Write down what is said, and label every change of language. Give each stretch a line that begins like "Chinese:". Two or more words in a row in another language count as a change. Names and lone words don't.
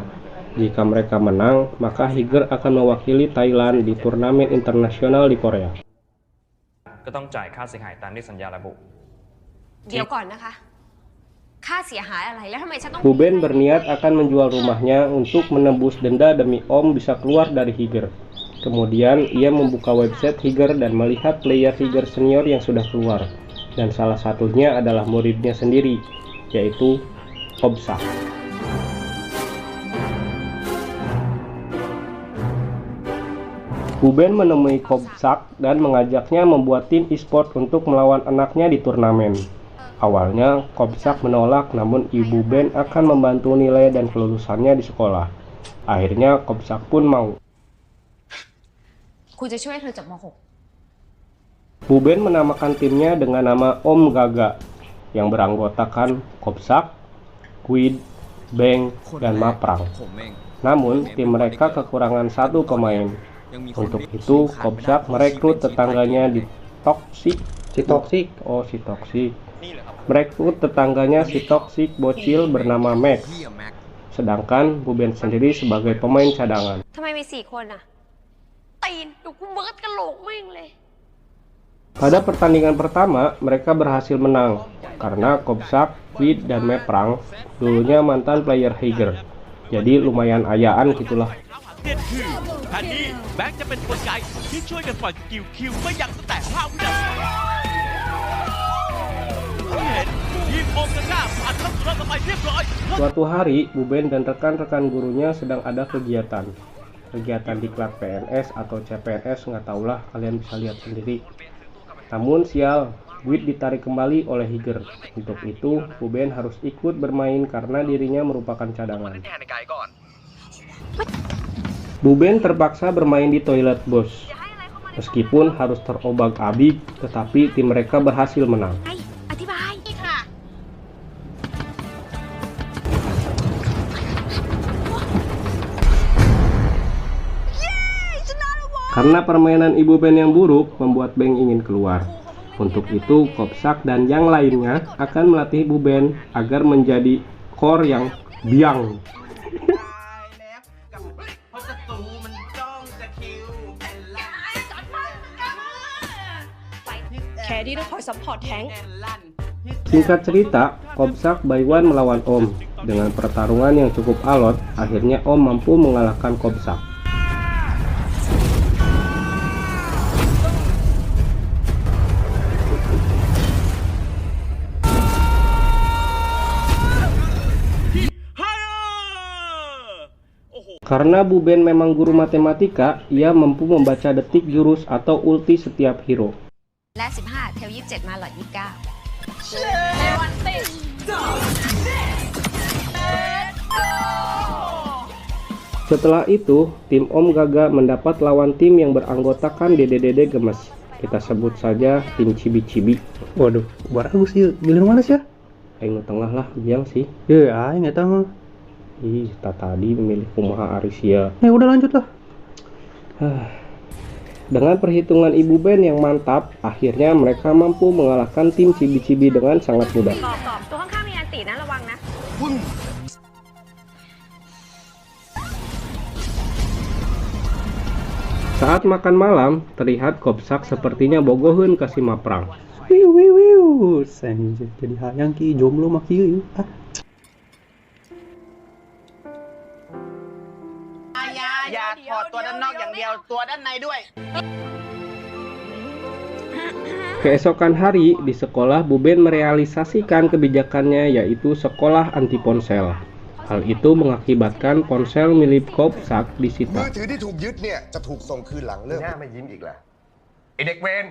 Indonesian: Jika mereka menang, maka Higer akan mewakili Thailand di turnamen internasional di Korea.
Thai: ก็ต้องจ่ายค่าเสียหายตามที่สัญญาระบุ เดี๋ยวก่อนนะคะ ค่าเสียหายอะไรแล้วทำไมฉันต้อง
Indonesian: Buben berniat akan menjual rumahnya untuk menembus denda demi Om bisa keluar dari Higer. Kemudian ia membuka website Higer dan melihat player Higer senior yang sudah keluar. Dan salah satunya adalah muridnya sendiri, yaitu Kobsak. Buben menemui Kobsak dan mengajaknya membuat tim e-sport untuk melawan anaknya di turnamen. Awalnya, Kobsak menolak, namun ibu Ben akan membantu nilai dan kelulusannya di sekolah. Akhirnya, Kobsak pun mau.
Thai: คุณจะช่วยเธอจบม
Indonesian: Buben menamakan timnya dengan nama Om Gaga, yang beranggotakan Kobsak, Guid, Beng, dan Maprang. Namun, tim mereka kekurangan satu pemain. Untuk itu, Kobsak merekrut tetangganya di Toxic. Si toksik. Oh, si Toxic. Merekrut tetangganya si Toxic bocil bernama Max. Sedangkan Buben sendiri sebagai pemain cadangan.
Thai: ทำไมมี4 คนอะตีนเดี๋ยวกูเบิร์ดกะโหลกแม่งเลย
Indonesian: Pada pertandingan pertama, mereka berhasil menang karena Kobsak, Guid, dan Maprang dulunya mantan player Higer. Jadi lumayan ayaan gitulah.
Thai: เด่นคือแผนนี้แบงค์จะเป็นกลไกที่ช่วยกันปล่อยสกิลคิวไม่ยั้งตั้งแต่5 วินาทีที่เห็นทีมโอมกาก้าผ่านเข้าสู่รอบต่อไปเรียบร้อย
Indonesian: Suatu hari, Buben dan rekan-rekan gurunya sedang ada kegiatan. Kegiatan di klub PNS atau CPNS, nggak tahulah, kalian bisa lihat sendiri. Namun sial, Guid ditarik kembali oleh Higer. Untuk itu, Buben harus ikut bermain karena dirinya merupakan cadangan. Buben terpaksa bermain di toilet bos. Meskipun harus terobak-abik, tetapi tim mereka berhasil menang.
Thai: อธิบายค่ะ
Indonesian: Karena permainan Ibu Ben yang buruk membuat Beng ingin keluar. Untuk itu, Kobsak dan yang lainnya akan melatih Buben agar menjadi core yang biang.
Thai: แค่ที่ต้องคอยซัพพอร์ตแทง
Indonesian: Singkat cerita, Kobsak Baiwan melawan Om. Dengan pertarungan yang cukup alot, akhirnya Om mampu mengalahkan Kobsak. Karena Buben memang guru matematika, ia mampu membaca detik jurus atau ulti setiap hero.
Thai: และ15เทล27มาหลอด29
Indonesian: Setelah itu, tim Om Gaga mendapat lawan tim yang beranggotakan Dede Gemes. Kita sebut saja tim Cibi-Cibi. Waduh, bagus sih. Milih mana sih ya?
Sundanese: Aing tengah lah, biang sih.
Indonesian: Ya, aing nggak tahu. Ih, tadi memilih kumaha Arisia. Ya udah lanjut lah. Dengan perhitungan Ibu Ben yang mantap, akhirnya mereka mampu mengalahkan tim Cibi-Cibi dengan sangat mudah.
Thai: ตอบตัวข้างๆมีอันตีนะระวังนะ
Indonesian: Saat makan malam, terlihat Kobsak sepertinya
Sundanese: bogoheun ka
Indonesian: si Maprang. Wiu.
Sundanese: Senjata jadi hayang ki jomblo mah kieu.
Thai: อย่าถอดตัวด้านนอกอย่างเดียวตัวด้านในด้วย
Indonesian: Keesokan hari, di sekolah Buben merealisasikan kebijakannya yaitu sekolah anti ponsel. Hal itu mengakibatkan ponsel milik Kobsak
Thai: มือ
Indonesian: disita.
Thai: ถือที่ถูกยึดเนี่ยจะถูกส่งคืนหลังเลิกหน้าไม่ยิ้มอีกแล้วไอเด็กเวร